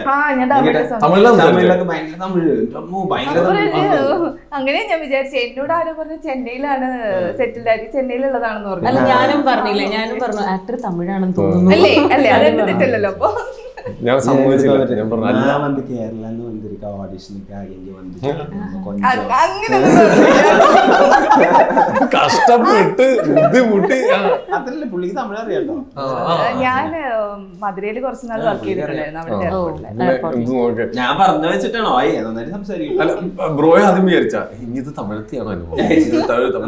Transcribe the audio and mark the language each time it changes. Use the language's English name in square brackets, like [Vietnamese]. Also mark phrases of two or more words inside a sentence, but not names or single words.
[Malayalam] തമിഴിലൊക്കെ ഭയങ്കര തമിഴ് ഭയങ്കര അങ്ങനെ ഞാൻ വിചാരിച്ചു. എന്നോട് ആരോ പറഞ്ഞു ചെന്നൈയിലാണ് സെറ്റിൽഡ് ആയിട്ട് ചെന്നൈയിലുള്ളതാണെന്ന് പറഞ്ഞു. അല്ല ഞാനും പറഞ്ഞില്ലേ, ഞാനും പറഞ്ഞു ആക്ടർ തമിഴാണെന്ന് തോന്നുന്നു. അല്ലേ അല്ലേ അതെന്റെ തെറ്റല്ലല്ലോ. അപ്പൊ ഞാൻ സമ്മതിച്ചില്ല. ഞാൻ പറഞ്ഞു [Tamil] நான் வந்து கேரளால வந்திருக்க ஆடிஷனுக்காக இங்க வந்து கொஞ்சம் [Malayalam] കഷ്ടപ്പെട്ട് ബുദ്ധിമുട്ടി. അതല്ലേ പുള്ളിക്ക് തമിഴ് അറിയാട്ടോ. ഞാൻ മധുരയിൽ കുറച്ച് നാൾ വർക്ക് ചെയ്തിട്ടുണ്ടായിരുന്നു അവിടെ. ഞാൻ പറഞ്ഞു വെച്ചിട്ടാണോ നന്നായിട്ട് സംസാരിക്കും. ബ്രോയെ ആദ്യം വിചാരിച്ചാ ഇനി ഇത് തമിഴത്തിയാണോ അനുഭവം?